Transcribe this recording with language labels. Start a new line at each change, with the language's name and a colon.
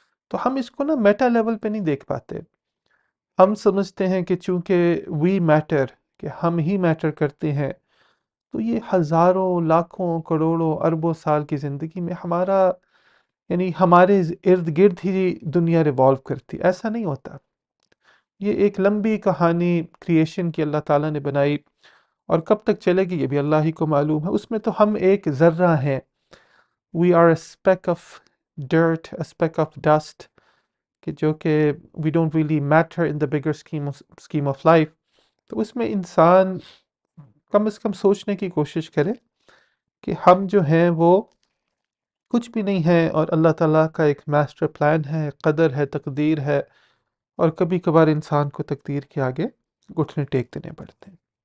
Urdu: تو ہم اس کو نا میٹا لیول پہ نہیں دیکھ پاتے. ہم سمجھتے ہیں کہ چونکہ
English: we matter,
Urdu: کہ ہم ہی میٹر کرتے ہیں، تو یہ ہزاروں، لاکھوں، کروڑوں، اربوں سال کی زندگی میں ہمارا، یعنی ہمارے ارد گرد ہی دنیا ریوالو کرتی. ایسا نہیں ہوتا. یہ ایک لمبی کہانی کریشن کی اللہ تعالیٰ نے بنائی، اور کب تک چلے گی یہ بھی اللہ ہی کو معلوم ہے. اس میں تو ہم ایک ذرہ ہیں.
English: We are a speck of dirt, a speck of dust, کہ جو کہ we don't really matter in the bigger scheme of life.
Urdu: تو اس میں انسان کم از کم سوچنے کی کوشش کرے کہ ہم جو ہیں وہ کچھ بھی نہیں ہیں، اور اللہ تعالیٰ کا ایک ماسٹر پلان ہے، قدر ہے، تقدیر ہے، اور کبھی کبھار انسان کو تقدیر کے آگے گھٹنے ٹیک دینے پڑتے ہیں.